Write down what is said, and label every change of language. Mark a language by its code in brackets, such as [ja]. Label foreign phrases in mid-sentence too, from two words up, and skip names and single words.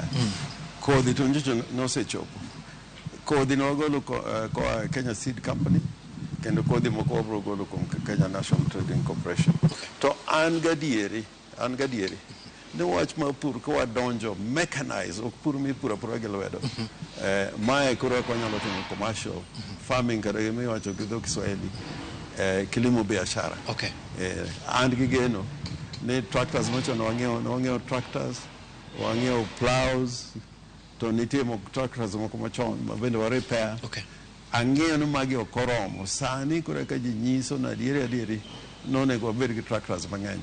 [luo] Kodhi to nyocha nosechopo. Kodhi no wagolo koa Kenya Seed Company, kendo kodhi moko wabiro golo kuom Kenya National Trading Corporation. To an gadieri ni wach ma pur ko wadonjo mechanize, ok pur mi pura gi lwedo. Mae koro ko nyalo timo [en] commercial farming [luo] kata mi wacho gi dho Kiswahili, [sw] kilimo biashara. [luo] And gi geno ni tractors mocho no wang'iewo tractors, wang'iewo plows, to nitie moko tractors moko machon ma bende wa repair. Ang'eyo ni magi ok oromo. Sani koro ka ji nyiso na adieri nonego wabed gi tractors mang'eny.